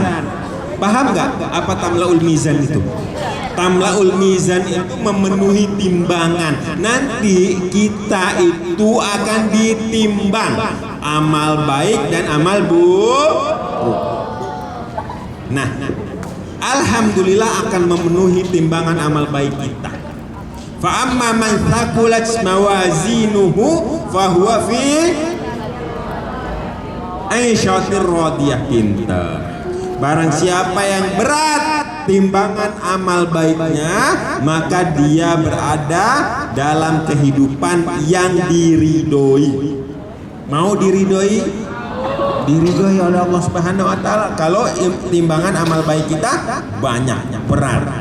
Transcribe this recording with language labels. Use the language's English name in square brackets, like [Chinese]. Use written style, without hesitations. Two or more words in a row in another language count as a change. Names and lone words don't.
[Indonesian] Paham nggak apa [Arabic] تملأ الميزان [Indonesian] itu? [Arabic] تملأ الميزان [Indonesian] itu memenuhi timbangan. Nanti kita itu akan ditimbang amal baik dan amal buruk. Nah, alhamdulillah akan memenuhi timbangan amal baik kita. [Arabic] فأما من ثقلت موازينه فهو في عيشة راضية. [Indonesian] Pintar. Barang siapa yang berat timbangan amal baiknya, maka dia berada dalam kehidupan yang diridhoi. Mau diridhoi? Diridhoi oleh Allah [Arabic] سبحانه وتعالى [Indonesian] kalau timbangan amal baik kita banyak, berat.